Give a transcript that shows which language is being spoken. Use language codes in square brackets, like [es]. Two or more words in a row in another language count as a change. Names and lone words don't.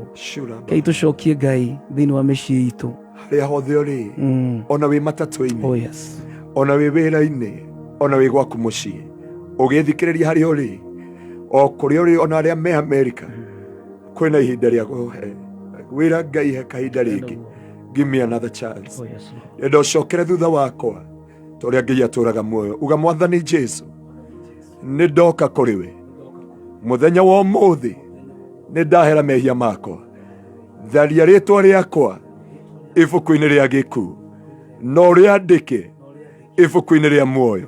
[ki] Kei tũcokie Ngai thĩinĩ wa mĩciĩ itũ harĩa hothe ũrĩ, ona wĩ matatũ-inĩ, ona wĩ wĩra-inĩ, ona wĩ gwaku mũciĩ, ũgĩthikĩrĩria harĩa ũrĩ, o kũrĩa ũrĩ, ona arĩa me Amerika, kwĩna ihinda rĩa gũhe wĩra Ngai he kahinda rĩngĩ. [en] Give me another chance. [ki] Enda ũcokere thutha wakwa ta ũrĩa Ngai atũraga muoyo. Uga Mwathani Jesu, nĩ ndoka kũrĩ we mũthenya wa ũmũthĩ, nĩ ndahera mehia makwa, tharia rĩtwa rĩakwa ibuku-inĩ rĩa gĩkuũ, na ũrĩandĩke ibuku-inĩ rĩa muoyo.